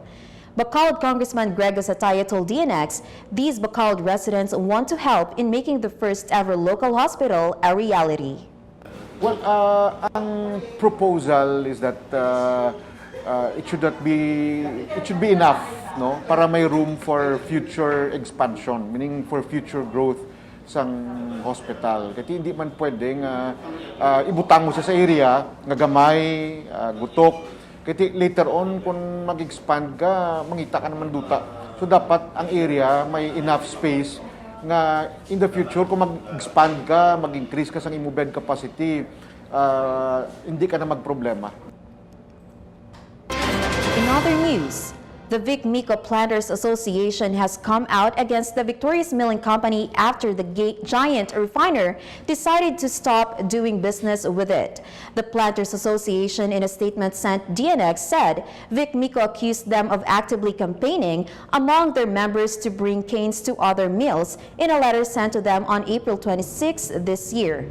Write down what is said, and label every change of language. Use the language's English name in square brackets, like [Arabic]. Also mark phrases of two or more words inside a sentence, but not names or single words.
[English] Bacolod Congressman Greg Sataya told DNX these Bacolod residents want to help in making the first ever local hospital a reality. Well, ang proposal is that it should be enough, no, [Hiligaynon] para may [English] room for future expansion, meaning for future growth sang hospital. [Hiligaynon] Kasi hindi man pwedeng ibutang mo siya sa area nga gamay, gutok. Kasi later on kung mag-expand ka, mangita ka naman duta. So dapat ang area may [English] enough space [Hiligaynon] nga [English] in the future [Hiligaynon] kung mag-expand ka, mag-increase ka sa imo [English] bed capacity, [Hiligaynon] hindi ka na magproblema. [English] In other news, the Vic Mico Planters Association has come out against the Victorious Milling Company after the giant refiner decided to stop doing business with it. The Planters Association, in a statement sent DNX, said Vic Mico accused them of actively campaigning among their members to bring canes to other mills in a letter sent to them on April 26 this year.